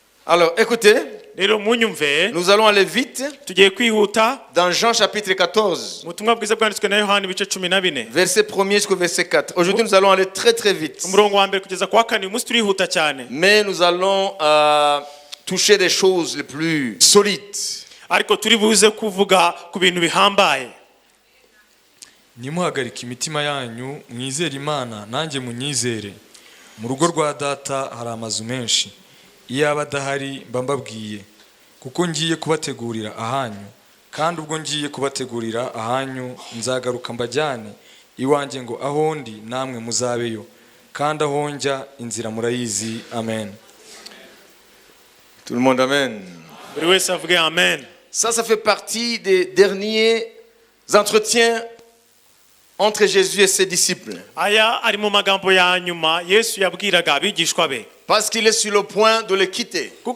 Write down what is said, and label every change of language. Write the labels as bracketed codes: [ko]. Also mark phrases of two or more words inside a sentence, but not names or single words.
[fr] Alors, écoutez, nous allons aller vite dans Jean chapitre 14, verset 1er jusqu'au verset 4. Aujourd'hui, nous allons aller très très vite. Mais nous allons toucher des choses les plus solides. [rw] Nimuhagarike imitima yanyu mwizere Imana nanjye munyizere. Mu rugo rwa data hari amazu menshi. Iyaba adahari mbabwiye kuko ngiye kubategurira ahanyu, kandi ubwo ngiye kubategurira ahanyu nzagaruka mbajyane iwanjye ngo aho ndi namwe muzabeyo, kandi aho njya inzira murayizi. Amen. [fr] Tout le monde amen. Amen. Ça fait partie des derniers entretiens entre Jésus et ses disciples. Parce qu'il est sur le point de les quitter.